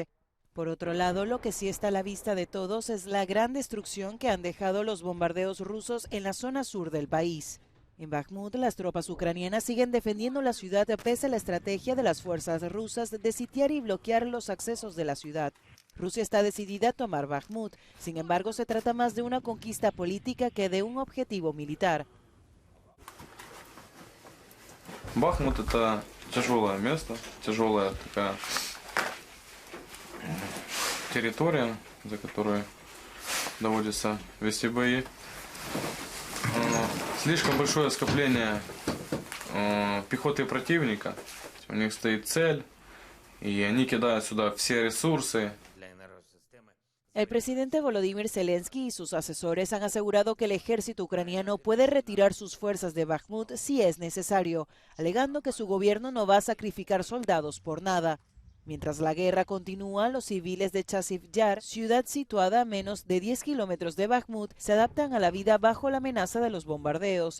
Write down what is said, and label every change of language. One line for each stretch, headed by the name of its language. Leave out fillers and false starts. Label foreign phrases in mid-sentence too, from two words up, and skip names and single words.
Spanish: Por otro lado, lo que sí está a la vista de todos es la gran destrucción que han dejado los bombardeos rusos en la zona sur del país. En Bakhmut, las tropas ucranianas siguen defendiendo la ciudad pese a la estrategia de las fuerzas rusas de sitiar y bloquear los accesos de la ciudad. Rusia está decidida a tomar Bakhmut, sin embargo se trata más de una conquista política que de un objetivo militar.
Russian: Бахмут – это тяжелое место, тяжелая такая территория, за которой доводится вести бои. Слишком большое скопление пехоты противника. У них стоит цель, y они кидают сюда все ресурсы.
Spanish: El presidente Volodymyr Zelensky y sus asesores han asegurado que el ejército ucraniano puede retirar sus fuerzas de Bakhmut si es necesario, alegando que su gobierno no va a sacrificar soldados por nada. Mientras la guerra continúa, los civiles de Chasiv Yar, ciudad situada a menos de 10 kilómetros de Bakhmut, se adaptan a la vida bajo la amenaza de los bombardeos.